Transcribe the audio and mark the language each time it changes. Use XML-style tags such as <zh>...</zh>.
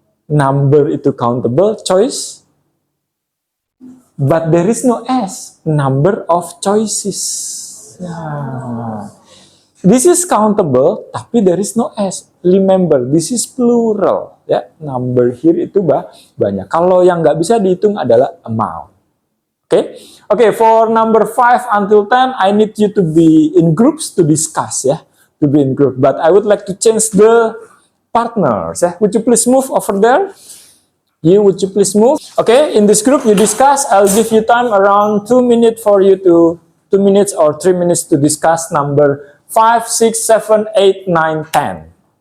<en>Number itu countable, choice. But there is no S. Number of choices. Nah. This is countable, tapi there is no S. Remember, this is plural.</en> <id>Ya, number here itu banyak. Kalau yang nggak bisa dihitung adalah amount.</id> <en>Oke, okay, for number 5 until 10, I need you to be in groups to discuss, ya. To be in group. But I would like to change the partners. Would you please move over there? Would you please move? Okay, in this group you discuss. I'll give you time around 2 minutes for you to 2 minutes or 3 minutes to discuss number 5, 6, 7, 8, 9, 10.</en>